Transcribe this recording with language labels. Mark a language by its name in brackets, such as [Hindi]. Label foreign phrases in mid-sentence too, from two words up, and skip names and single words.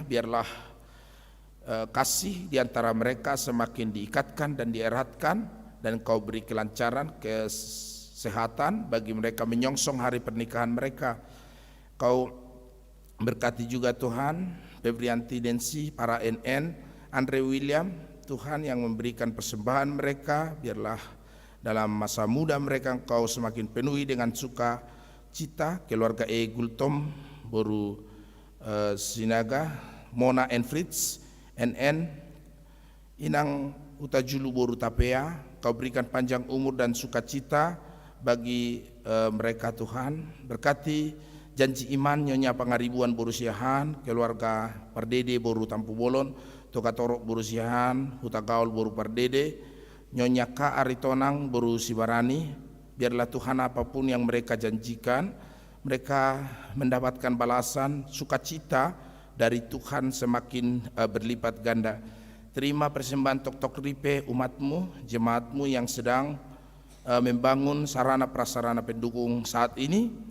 [Indonesian] Biarlah kasih di antara mereka semakin diikatkan dan dieratkan, dan Kau beri kelancaran, kesehatan bagi mereka menyongsong hari pernikahan mereka. Kau berkati juga Tuhan Febrianti Densi, para NN, Andre William, Tuhan yang memberikan persembahan mereka. Biarlah dalam masa muda mereka Engkau semakin penuhi dengan sukacita. Keluarga Gultom Boru Sinaga, Mona and Fritz, NN, Inang Utajulu Boru Tapea. Kau berikan panjang umur dan sukacita bagi mereka Tuhan. Berkati janji iman Nyonya Pangaribuan Boru Siahan, keluarga Pardede Boru Tampu Bolon, Tokatorok Boru Siahan, Huta Gaul Boru Pardede, Nyonya Ka Aritonang Boru Sibarani. Biarlah Tuhan apapun yang mereka janjikan, mereka mendapatkan balasan sukacita dari Tuhan semakin berlipat ganda. Terima persembahan Tok-Tok Ripe umat-Mu, jemaat-Mu yang sedang membangun sarana prasarana pendukung saat ini.